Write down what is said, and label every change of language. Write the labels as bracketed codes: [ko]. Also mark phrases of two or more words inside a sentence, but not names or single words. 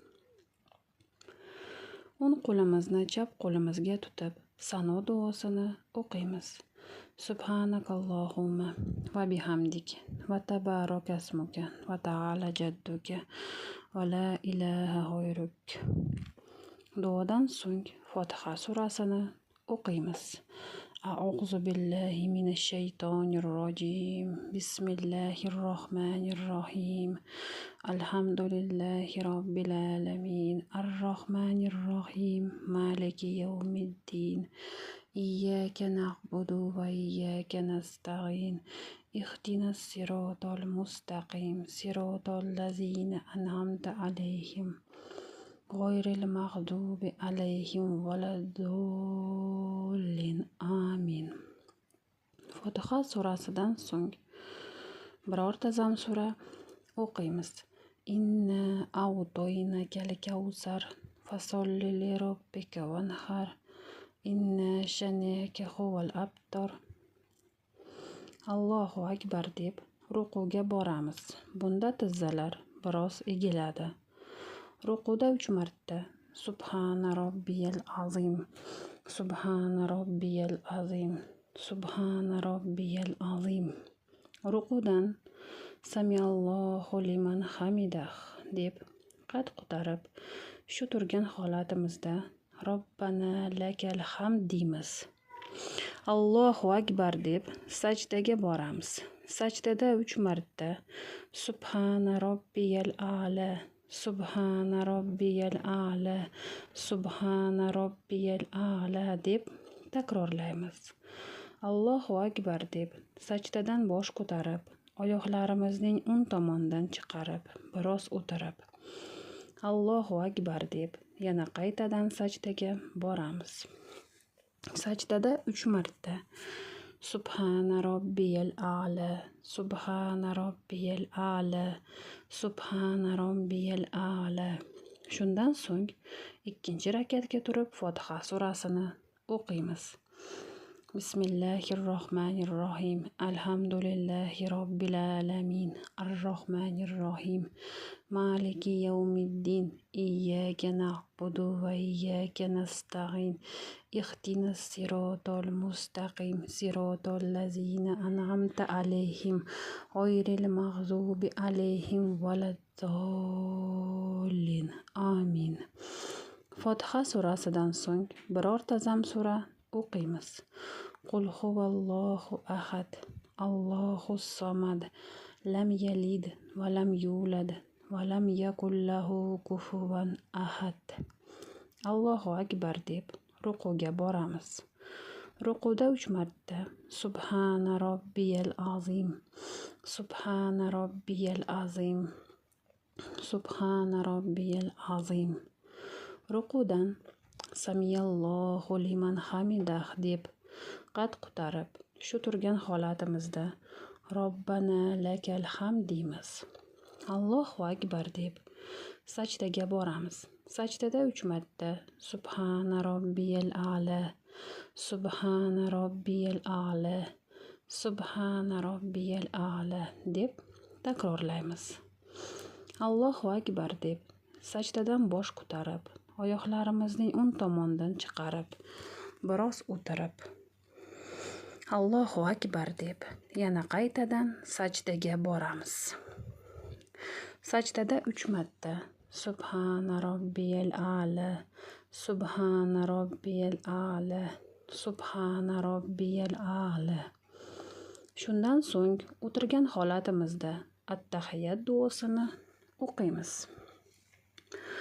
[uz] O'ng qo'limizni chap qo'limizga tutib, sano duosini o'qiymiz. [ar] سبحانك اللهم وبحمدك وتبارك اسمك وتعالى جدك ولا إله غيرك. [uz] Duodan so'ng Fotiha surasini o'qiymiz. [ar] أعوذ بالله من الشيطان الرجيم. بسم الله الرحمن الرحيم. الحمد لله رب العالمين. الرحمن الرحيم. مالك يوم الدين. إياك نعبد وإياك نستعين. اهدنا الصراط المستقيم. صراط الذين أنعمت عليهم. غير المغضوب عليهم ولا الضالين. Amin. [uz] Fotiha surasidan so'ng birorta zam sura o'qiymiz. [ar] إنا أعطيناك الكوثر فصل لربك وانحر. إن شانئك هو الأبتر. الله أكبر [uz] deb rukuga boramiz. Bunda tizzalar biroz egiladi. Rukuda 3 marta [ar] سبحان ربي العظيم, سبحان ربي العظيم, سبحان ربي العظيم. [uz] Rukudan [ar] سمع الله لمن حمده [uz] deb qad ko'tarib, shu turgan holatimizda [ar] ربنا لك الحمد [uz] deymiz. [ar] الله أكبر [uz] deb sajdaga boramiz. Sajdada 3 marta [ar] سبحان ربي الأعلى, سبحان ربي الأعلى, سبحان ربي الأعلى [uz] deb takrorlaymiz. [ar] الله أكبر [uz] deb sajdadan bosh ko'tarib, oyoqlarimizning o'ng tomonidan chiqarib, biroz o'tirib, [ar] الله أكبر [uz] deb yana qaytadan sajdaga boramiz. Sajdada 3 marta [ar] سبحان ربي الأعلى, سبحان ربي الأعلى, سبحان ربي الأعلى. [uz] Shundan so'ng ikkinchi rakatga turib Fotiha surasini o'qiymiz. [ar] بسم الله الرحمن الرحيم. الحمد لله رب العالمين. الرحمن الرحيم. مالك يوم الدين. إياك نعبد وإياك نستعين. اهدنا الصراط المستقيم. صراط الذين أنعمت عليهم. غير المغضوب عليهم ولا الضالين. Amin. [uz] Fotiha surasidan so'ng birorta zam sura o'qiymiz. [ar] قل هو الله أحد، الله الصمد, لم يلد ولم يولد ولم يكن له كفوا أحد. الله أكبر [uz] deb rukuga boramiz. Rukuda 3 marta [ar] سبحان ربي العظيم, سبحان ربي العظيم, سبحان ربي العظيم. [uz] Rukudan [ar] سمع الله لمن حمده [uz] deb qad ko'tarib, shu turgan holatimizda [ar] ربنا لك الحمد [uz] deymiz. [ar] الله أكبر [uz] deb sajdaga boramiz. Sajdada 3 marta [ar] سبحان ربي الأعلى, سبحان ربي الأعلى, سبحان ربي الأعلى [uz] deb takrorlaymiz. [ar] الله أكبر [uz] deb sajdadan bosh ko'tarib, oyoqlarimizning o'ng tomonidan chiqarib, biroz o'tirib, [ar] الله أكبر [uz] deb yana qaytadan sajdaga boramiz. Sajdada 3 marta [ar] سبحان ربي الأعلى, سبحان ربي الأعلى, سبحان ربي الأعلى. [uz] Shundan so'ng o'tirgan holatimizda at-tahiyat duosini o'qiymiz.